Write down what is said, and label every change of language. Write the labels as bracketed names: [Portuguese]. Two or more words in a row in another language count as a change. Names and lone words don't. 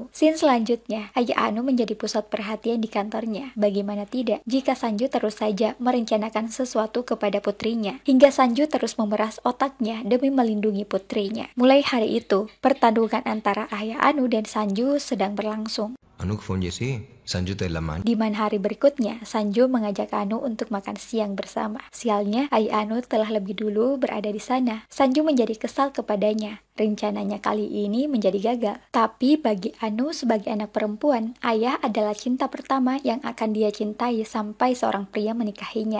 [Indonesian] Scene selanjutnya, ayah Anu menjadi pusat perhatian di kantornya. Bagaimana tidak jika Sanju terus saja merencanakan sesuatu kepada putrinya, hingga Sanju terus memeras otaknya demi melindungi putrinya. Mulai hari itu, pertarungan antara ayah Anu dan Sanju sedang berlangsung. [Telugu] అనుకు ఫోన్ చేసి సంజుతో వెళ్ళమ్మా [Indonesian] Di mana hari berikutnya, Sanju mengajak Anu untuk makan siang bersama. Sialnya, ayah Anu telah lebih dulu berada di sana. Sanju menjadi kesal kepadanya. Rencananya kali ini menjadi gagal. Tapi bagi Anu sebagai anak perempuan, ayah adalah cinta pertama yang akan dia cintai sampai seorang pria menikahinya.